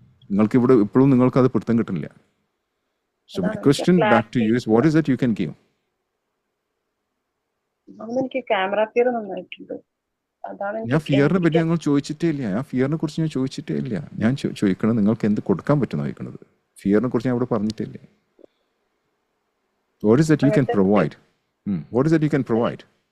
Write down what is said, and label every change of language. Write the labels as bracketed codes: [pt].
[ml] നിങ്ങൾക്ക് ഇവിടെ ഇപ്പോഴും നിങ്ങൾക്ക് അത് പിടുത്തം കിട്ടുന്നില്ല. [en] So my question back to you is, what is that you can give? [ml] എനിക്ക് ക്യാമറ ഫിയർ നന്നായിട്ടുണ്ട്. ഞാൻ ഫിയറിനെ പറ്റി ഞങ്ങൾ ചോദിച്ചിട്ടേ ഇല്ല. ഫിയറിനെ കുറിച്ച് ഞാൻ ചോദിച്ചിട്ടേ ഇല്ല. ഞാൻ ചോദിക്കണത് നിങ്ങൾക്ക് എന്ത് കൊടുക്കാൻ പറ്റുന്ന ചോദിക്കണത്. ഫിയറിനെ കുറിച്ച് ഞാൻ ഇവിടെ പറഞ്ഞിട്ടില്ല. [en] What is that you can provide? What is that you can provide?